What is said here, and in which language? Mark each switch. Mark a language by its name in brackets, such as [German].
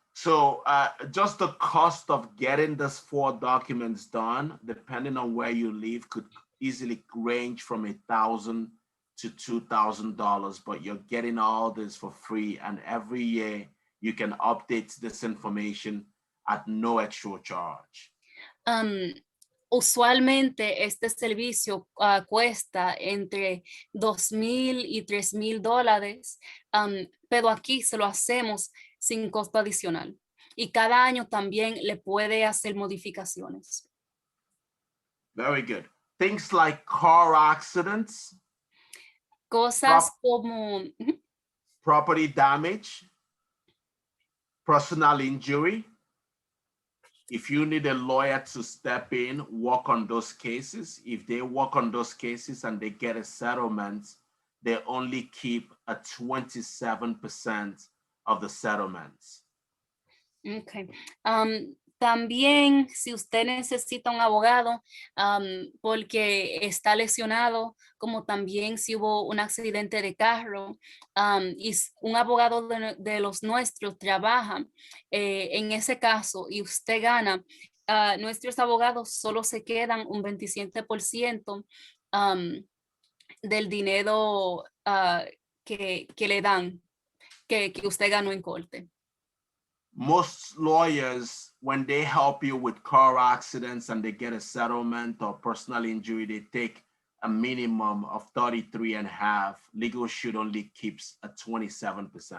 [English] So just the cost of getting these 4 documents done, depending on where you live, could easily range from $1,000 to $2,000, but you're getting all this for free. And every year you can update this information at no extra charge. [Spanish] Usualmente este servicio cuesta entre $2,000 y $3,000, pero aquí se lo hacemos sin costo adicional. Y cada año también le puede hacer modificaciones. [English] Very good. Things like car accidents. [Spanish] Cosas como [English] property damage, personal injury. If you need a lawyer to step in, work on those cases. If they work on those cases and they get a settlement, they only keep a 27% of the settlements. Okay. [Spanish] También, si usted necesita un abogado porque está lesionado, como también si hubo un accidente de carro, y un abogado de los nuestros trabaja en ese caso y usted gana, nuestros abogados solo se quedan un 27% del dinero que le dan, que usted ganó en corte. [English] Most lawyers, when they help you with car accidents and they get a settlement or personal injury, they take a minimum of 33.5. Legal Shield only keeps a 27%.